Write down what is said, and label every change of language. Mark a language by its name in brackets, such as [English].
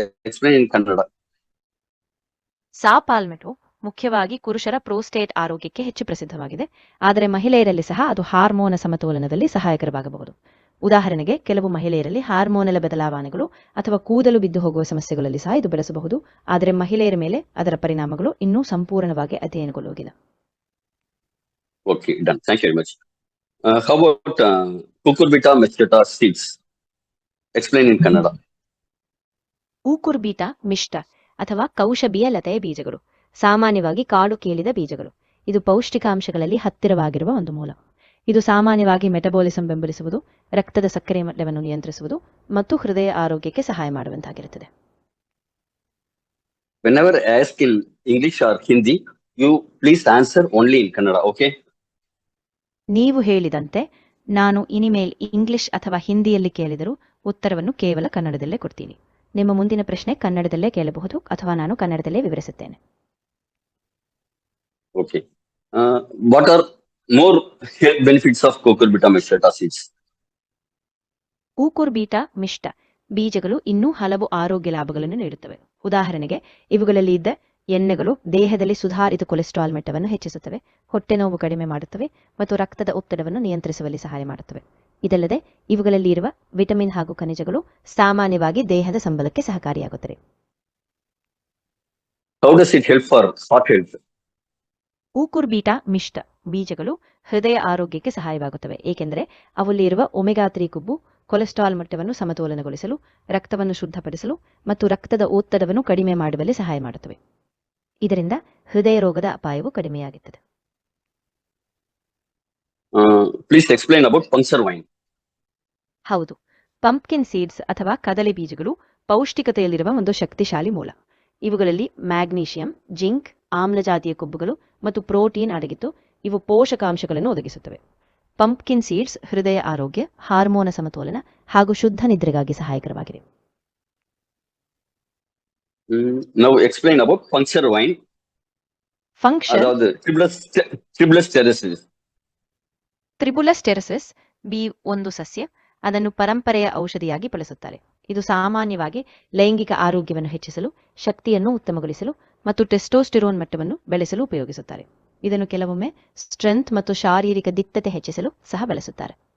[English] Explain in Kannada. [Kannada] ಸಾ ಪಾಲ್ಮೆಟೋ ಮುಖ್ಯವಾಗಿ ಪುರುಷರ prostate ಆರೋಗ್ಯಕ್ಕೆ ಹೆಚ್ಚು ಪ್ರಸಿದ್ಧವಾಗಿದೆ, ಆದರೆ ಮಹಿಳೆಯರಲ್ಲಿ ಸಹ ಅದು ಹಾರ್ಮೋನ ಸಮತೋಲನದಲ್ಲಿ ಸಹಾಯಕರವಾಗಬಹುದು. ಉದಾಹರಣೆಗೆ, ಕೆಲವು ಮಹಿಳೆಯರಲ್ಲಿ ಹಾರ್ಮೋನಲ್ ಬದಲಾವಣೆಗಳು ಅಥವಾ ಕೂದಲು ಬಿದ್ದು ಹೋಗುವ ಸಮಸ್ಯೆಗಳಲ್ಲಿ ಸಹ ಇದು ಬಳಸಬಹುದು, ಆದರೆ ಮಹಿಳೆಯರ ಮೇಲೆ ಅದರ ಪರಿಣಾಮಗಳು ಇನ್ನೂ ಸಂಪೂರ್ಣವಾಗಿ ಅಧ್ಯಯನಗೊಳ್ಳುವುದಿಲ್ಲ. [English] Okay, done. Thank you very much. How about cucurbita mixtata seeds? Explain in Kannada. [Kannada] ಊಕುರ್ಬೀಟಾ ಮಿಷ್ಟ ಅಥವಾ ಕೌಶಬಿಯ ಲತೆಯ ಬೀಜಗಳು ಸಾಮಾನ್ಯವಾಗಿ ಕಾಡು ಕೇಳಿದ ಬೀಜಗಳು. ಇದು ಪೌಷ್ಟಿಕಾಂಶಗಳಲ್ಲಿ ಹತ್ತಿರವಾಗಿರುವ ಒಂದು ಮೂಲ. ಇದು ಸಾಮಾನ್ಯವಾಗಿ ಮೆಟಬಾಲಿಸಂ ಬೆಂಬಲಿಸುವುದು, ರಕ್ತದ ಸಕ್ಕರೆ ಮಟ್ಟವನ್ನು ನಿಯಂತ್ರಿಸುವುದು ಮತ್ತು ಹೃದಯ ಆರೋಗ್ಯಕ್ಕೆ ಸಹಾಯ ಮಾಡುವಂತಾಗಿರುತ್ತದೆ. [English] Whenever asked in English or Hindi, you please answer only in Kannada, okay? [Kannada] ನೀವು ಹೇಳಿದಂತೆ ನಾನು ಇನಿಮೇಲ್ ಇಂಗ್ಲಿಷ್ ಅಥವಾ ಹಿಂದಿಯಲ್ಲಿ ಕೇಳಿದರೂ ಉತ್ತರವನ್ನು ಕೇವಲ ಕನ್ನಡದಲ್ಲೇ ಕೊಡ್ತೀನಿ. ನಿಮ್ಮ ಮುಂದಿನ ಪ್ರಶ್ನೆ ಕನ್ನಡದಲ್ಲೇ ಕೇಳಬಹುದು ಅಥವಾ ನಾನು ಕನ್ನಡದಲ್ಲೇ ವಿವರಿಸುತ್ತೇನೆ. [English] Okay. What are more health benefits of cucurbita mixtata seeds? [Kannada] ಊಕುರ್ಬೀಟಾ ಮಿಷ್ಟ ಬೀಜಗಳು ಇನ್ನೂ ಹಲವು ಆರೋಗ್ಯ ಲಾಭಗಳನ್ನು ನೀಡುತ್ತವೆ. ಉದಾಹರಣೆಗೆ, ಇವುಗಳಲ್ಲಿ ಇದ್ದ ಎಣ್ಣೆಗಳು ದೇಹದಲ್ಲಿ ಸುಧಾರಿತ ಕೊಲೆಸ್ಟ್ರಾಲ್ ಮಟ್ಟವನ್ನು ಹೆಚ್ಚಿಸುತ್ತವೆ, ಹೊಟ್ಟೆ ನೋವು ಕಡಿಮೆ ಮಾಡುತ್ತವೆ ಮತ್ತು ರಕ್ತದ ಒತ್ತಡವನ್ನು ನಿಯಂತ್ರಿಸುವಲ್ಲಿ ಸಹಾಯ ಮಾಡುತ್ತವೆ. ಇದಲ್ಲದೆ ಇವುಗಳಲ್ಲಿ ಇರುವ ವಿಟಮಿನ್ ಹಾಗೂ ಖನಿಜಗಳು ಸಾಮಾನ್ಯವಾಗಿ ದೇಹದ ಸಂಬಲಕ್ಕೆ ಸಹಕಾರಿಯಾಗುತ್ತವೆ. [English] How does it help for heart health? [Kannada] ಊಕುರ್ಬೀಟಾ ಮಿಷ್ಟ ಬೀಜಗಳು ಹೃದಯ ಆರೋಗ್ಯಕ್ಕೆ ಸಹಾಯವಾಗುತ್ತವೆ, ಏಕೆಂದರೆ ಅವಲ್ಲಿ ಇರುವ ಒಮೆಗಾ 3 ಕೊಬ್ಬು ಕೊಲೆಸ್ಟ್ರಾಲ್ ಮಟ್ಟವನ್ನು ಸಮತೋಲನಗೊಳಿಸಲು, ರಕ್ತವನ್ನು ಶುದ್ಧಪಡಿಸಲು ಮತ್ತು ರಕ್ತದ ಒತ್ತಡವನ್ನು ಕಡಿಮೆ ಮಾಡುವಲ್ಲಿ ಸಹಾಯ ಮಾಡುತ್ತವೆ. ಇದರಿಂದ ಹೃದಯ ರೋಗದ ಅಪಾಯವು ಕಡಿಮೆಯಾಗುತ್ತದೆ. [English] Please explain about puncture vine. [Kannada] ಹೌದು, ಪಂಪ್ಕಿನ್ ಸೀಡ್ಸ್ ಅಥವಾ ಕದಲೆ ಬೀಜಗಳು ಪೌಷ್ಟಿಕತೆಯಲ್ಲಿರುವ ಒಂದು ಶಕ್ತಿಶಾಲಿ ಮೂಲ. ಇವುಗಳಲ್ಲಿ ಮ್ಯಾಗ್ನೀಷಿಯಂ, ಜಿಂಕ್, ಆಮ್ಲಜಾತಿಯ ಕೊಬ್ಬುಗಳು ಮತ್ತು ಪ್ರೋಟೀನ್ ಅಡಗಿದ್ದು ಇವು ಪೋಷಕಾಂಶಗಳನ್ನು ಒದಗಿಸುತ್ತವೆ. ಪಂಪ್ಕಿನ್ ಸೀಡ್ಸ್ ಹೃದಯ ಆರೋಗ್ಯ, ಹಾರ್ಮೋನ ಸಮತೋಲನ ಹಾಗೂ ಶುದ್ಧ ನಿದ್ರೆಗಾಗಿ ಸಹಾಯಕರವಾಗಿವೆ. [English] Now explain about puncture vine. [Kannada] Function [Tamil] ಅದಾவது Tribulus terracis. [Kannada] ತ್ರಿಬುಲಸ್ ಟೆರಸಿಸ್ B ಒಂದು ಸಸ್ಯ. ಅದನ್ನು ಪರಂಪರೆಯ ಔಷಧಿಯಾಗಿ ಬಳಸುತ್ತಾರೆ. ಇದು ಸಾಮಾನ್ಯವಾಗಿ ಲೈಂಗಿಕ ಆರೋಗ್ಯವನ್ನು ಹೆಚ್ಚಿಸಲು, ಶಕ್ತಿಯನ್ನು ಉತ್ತಮಗೊಳಿಸಲು ಮತ್ತು ಟೆಸ್ಟೋಸ್ಟೆರೋನ್ ಮಟ್ಟವನ್ನು ಬೆಳೆಸಲು ಉಪಯೋಗಿಸುತ್ತಾರೆ. ಇದನ್ನು ಕೆಲವೊಮ್ಮೆ ಸ್ಟ್ರೆಂತ್ ಮತ್ತು ಶಾರೀರಿಕ ದಿಟ್ಟತೆ ಹೆಚ್ಚಿಸಲು ಸಹ ಬಳಸುತ್ತಾರೆ.